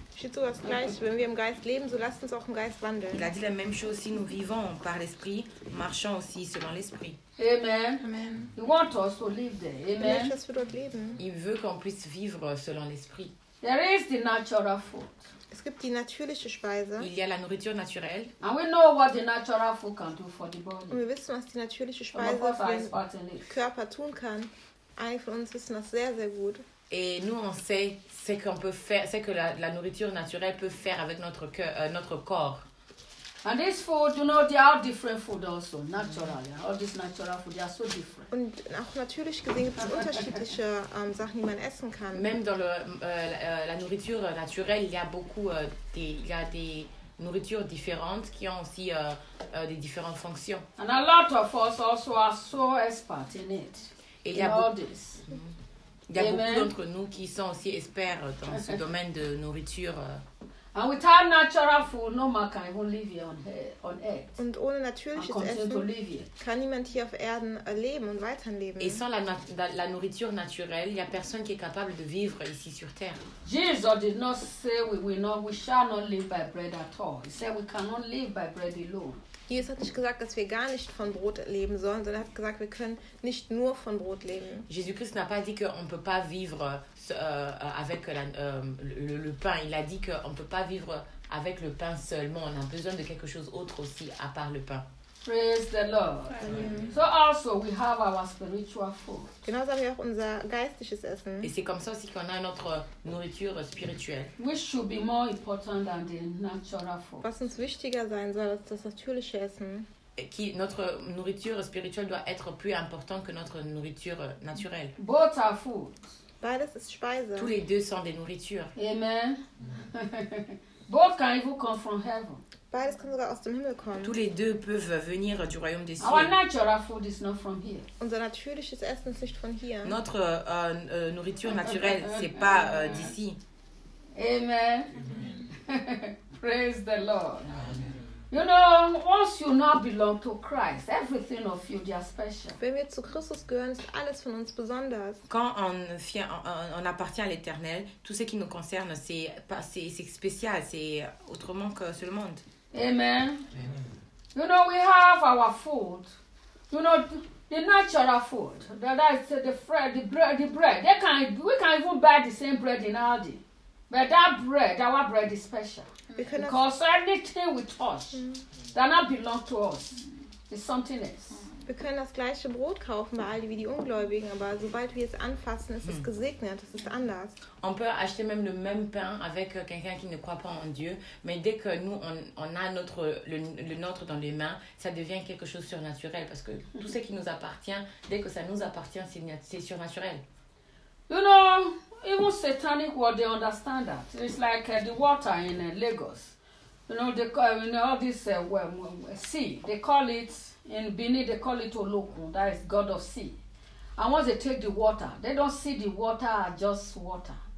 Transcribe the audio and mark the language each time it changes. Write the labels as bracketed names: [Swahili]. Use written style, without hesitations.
[German] Steht so das Gleiche, wenn wir im Geist leben, so lasst uns auch im Geist wandeln. [French] Il a dit la même chose, si nous vivons par l'Esprit, marchons aussi selon l'Esprit. Amen. Amen. [English] He wants us to live there. Amen. [French] Il veut, [German] dass wir dort leben. [French] Il veut qu'on puisse vivre selon l'Esprit. [English] There is the natural food. [German] Es gibt die natürliche Speise. [French] Il y a la nourriture naturelle. [English] And we know what the natural food can do for the body. [German] Und wir wissen, was die natürliche Speise für den Körper tun kann. Einige von uns wissen das sehr, sehr gut. [French] Et nous on sait ce qu'on peut faire, ce que la nourriture naturelle peut faire avec notre corps. [English] And this food, you know, they are different food also, natural. Yeah. All this natural food, they are so different. [German] Und auch natürlich gesehen gibt es unterschiedliche Sachen, die man essen kann. [French] Même dans la nourriture naturelle, il y a beaucoup des nourritures différentes qui ont aussi des différentes fonctions. [English] And a lot of us also are so expert in it. [French] Et [English] in all this. [French] Il y a beaucoup d'entre nous qui sont aussi experts dans ce domaine de nourriture. [English] And without natural food, no man can even live here on earth. [German] Und ohne natürliches Essen kann niemand hier auf Erden leben und weiterleben. [French] Et sans la nourriture naturelle, il n'y a personne qui est capable de vivre ici sur terre. [English] Jesus did not say we shall not live by bread at all. He said we cannot live by bread alone. [German] Jesus hat nicht gesagt, dass wir gar nicht von Brot leben sollen, sondern hat gesagt, wir können nicht nur von Brot leben. [French] Jésus Christ n'a pas dit qu'on ne peut pas vivre avec le pain. Il a dit qu'on ne peut pas vivre avec le pain seulement. On a besoin de quelque chose d'autre aussi, à part le pain. [English] Praise the Lord. Amen. So also we have our spiritual food. [German] Genauso haben wir auch unser geistliches Essen. [French] Et c'est comme ça aussi qu'on a notre nourriture spirituelle. [English] Which should be more important than the natural food. [German] Was uns wichtiger sein soll als das natürliche Essen. [French] Qui notre nourriture spirituelle doit être plus importante que notre nourriture naturelle. [English] Both are food. [German] Beides ist Speise. [French] Tous les deux sont des nourritures. [English] Amen. Both can even come from heaven. [German] Beides kann sogar aus dem Himmel kommen. [French] Tous les deux peuvent venir du royaume des cieux. [English] Our natural food is not from here. [German] Unser natürliches Essen ist nicht von hier. [French] Notre nourriture naturelle, c'est pas d'ici. [English] Amen. Praise the Lord. You know, once you now belong to Christ, everything of you is special. [German] Wenn wir zu Christus gehören, ist alles von uns besonders. [French] Quand on appartient à l'Éternel, tout ce qui nous concerne, c'est spécial, c'est autrement que ce monde. [English] Amen. You know, we have our food. You know, the natural food. That's the bread. We can even buy the same bread in Aldi. But that bread, our bread is special. Because anything we touch that not belong to us is something else. [German] Wir können das gleiche Brot kaufen bei Aldi wie die Ungläubigen, aber sobald wir es anfassen, ist es gesegnet, das ist anders. [French] On peut acheter même le même pain avec quelqu'un qui ne croit pas en Dieu, mais dès que nous on a notre dans les mains, ça devient quelque chose surnaturel parce que tout ce qui nous appartient, dès que ça nous appartient, c'est surnaturel. [English] You know, even satanic world they understand that. It's like the water in Lagos. You know, they call it in Benin, they call it Olokun, that is God of sea. And once they take the water, they don't see the water as just water.